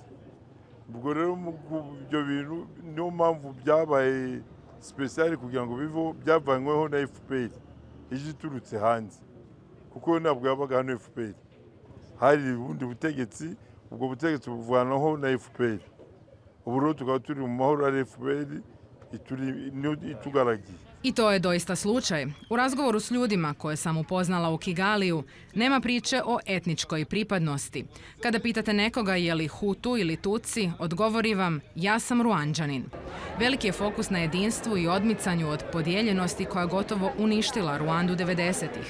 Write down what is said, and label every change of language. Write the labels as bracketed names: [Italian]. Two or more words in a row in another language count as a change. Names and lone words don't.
[Kinyarwanda] Ubwo rero ibyo bintu niyo mpamvu byabaye special kugira ngo bivo byavanyweho na FPR ije iturutse hanze, kuko ntabwo yabaga hano FPR, hari ubundi butegetsi, ubwo butegetsi buvanaho na FPR. Ubu rero tukaba turi mu mahoro, ari FPR itugaragiye. [Bosnian] I to je doista slučaj. U razgovoru s ljudima koje sam upoznala u Kigaliju nema priče o etničkoj pripadnosti. Kada pitate nekoga je li Hutu ili Tutsi, odgovori vam ja sam Ruandžanin. Veliki je fokus na jedinstvu i odmicanju od podijeljenosti koja gotovo uništila Ruandu 90-ih.